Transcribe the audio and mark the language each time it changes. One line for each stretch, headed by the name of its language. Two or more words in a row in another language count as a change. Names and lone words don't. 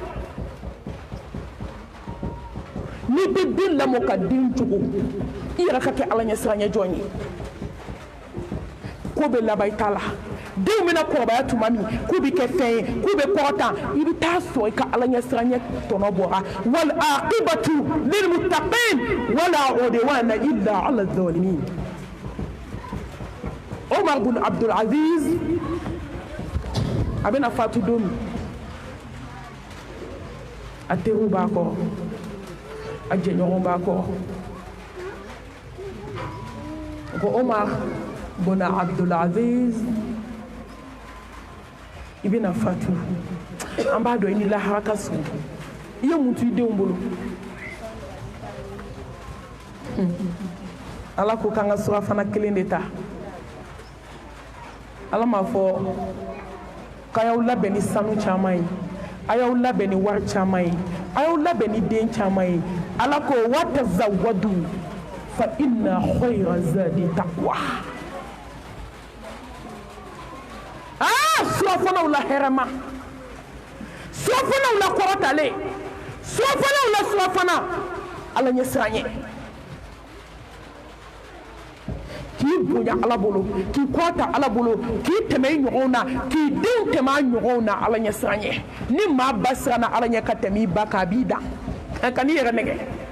Bambara: n'i bɛ den lamɔ ka den jogo i yɛrɛ ka kɛ Ala ɲɛ siranɲɛ jɔn ye ko bɛ laban i ta la denw bɛna kɔrɔbaya tuma min k'u bɛ kɛ fɛn ye k'u bɛ kɔrɔtan i bɛ taa sɔrɔ i ka Ala ɲɛ siranɲɛ tɔnɔ bɔra
Arabic: والعاقبة للمتقين ولا عدوان إلا على الظالمين
Bambara: Omar bin Abdul Aziz a bɛna fatu don min a teriw b'a kɔrɔ a jɛɲɔgɔn b'a kɔrɔ ko Omar bin Abdul Aziz i bɛna fatu an b'a dɔn i ni lahara ka surun i ye mun to i denw bolo Ala ko k'an ka surafana kelen de ta Ala m'a fɔ k'a y'aw labɛn ni sanu caman ye a y'aw labɛn ni wari caman ye a y'aw labɛn ni den caman ye Ala ko
Arabic: وتزودوا فإن خير الزاد التقوى
Bambara: surafanaw la hɛrɛma surafanaw la kɔrɔtalen surafanaw la surafana Ala ɲɛ siranɲɛ k'i bonya Ala bolo k'i kɔrɔta Ala bolo k'i tɛmɛ i ɲɔgɔnw na k'i denw tɛmɛ a ɲɔgɔnw na Ala ɲɛ siranɲɛ ni maa ba siranna Ala ɲɛ ka tɛmɛ i ba kan a b'i dan ka n'i yɛrɛ nɛgɛ